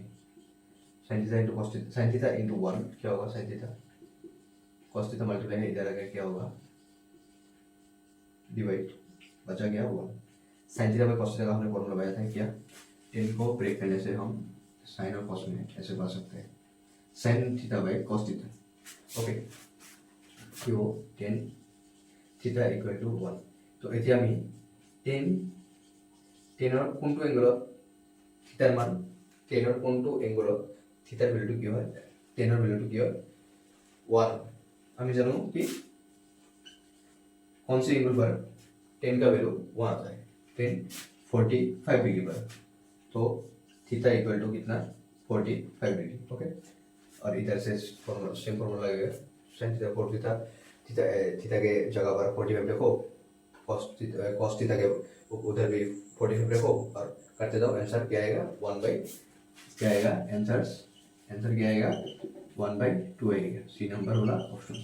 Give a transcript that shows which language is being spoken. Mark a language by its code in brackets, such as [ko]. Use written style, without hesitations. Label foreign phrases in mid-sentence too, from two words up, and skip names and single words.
[en] sin theta into cos theta, sin theta into 1 [hi] क्या होगा, [en] sin theta cos theta [hi] मल्टीप्लाई है इधर आ गया क्या होगा डिवाइड, बचा गया 1। [en] sin theta by cos theta [hi] का हमने फॉर्मूला लगाया था क्या, इनको ब्रेक करने से हम sin और cos में ऐसे पा सकते हैं, [en] sin theta by cos theta. [hi] ओके, क्यों [en] tan theta equal to 1. [as] तो এতিয়া আমি টেনৰ কোনটো এংগলত থিটাৰ মান, টেনৰ কোনটো এংগলত থিটাৰ ভ্যালুটো কি হয় টেনৰ ভেলুটো কি হয় 1। আমি জানো [hi] कि कौन सी एंगल पर 10 का वैल्यू 1 आता है, 10 45 डिग्री पर, तो [en] theta equal to [hi] कितना 45 डिग्री। ओके, और इधर से फॉर्मूला [en] same formula [hi] लगेगा, sin थीटा कोट थीटा, थीटा के जगह पर 45 रखो, cos थीटा के उधर भी 45 रखो और करते जाओ, आंसर क्या आएगा 1 बाई क्या आएगा, आंसर क्या आएगा 1/2 आएगा, [en] C number [hi] वाला ऑप्शन।